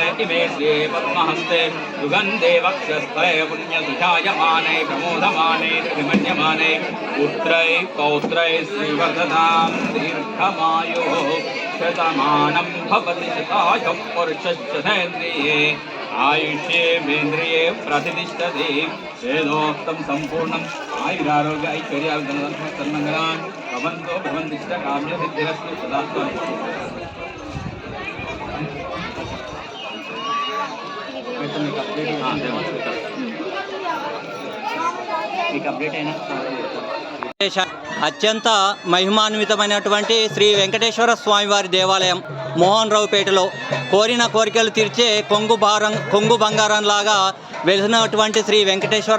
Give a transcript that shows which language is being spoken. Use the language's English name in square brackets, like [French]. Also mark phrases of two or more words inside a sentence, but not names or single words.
[Sanskrit] इमे श्री पद्महस्ते युगन्धे वक्षस्थले पुण्यसुषायमाने प्रमोदमाने त्रिमन्यमाने पुत्रै पौत्रै श्रीवर्धतां दीर्घमायुः शतमानं भवति शतायुः पुरुषश्चेन्द्रिये आयुष्येन्द्रिये प्रतिष्ठति वेदोक्तं सम्पूर्णम् आयुरारोग्य ऐश्वर्याभिधनसन्मङ्गलान् भवन्तो भवन्तिष्ठकाम्यसिद्धिरस्तु सदास्तु. [Telugu] అత్యంత మహిమాన్వితమైనటువంటి శ్రీ వెంకటేశ్వర స్వామివారి దేవాలయం మోహన్ రావుపేటలో కోరిన కోరికలు తీర్చే కొంగు బంగారం లాగా వెలిసినటువంటి శ్రీ వెంకటేశ్వర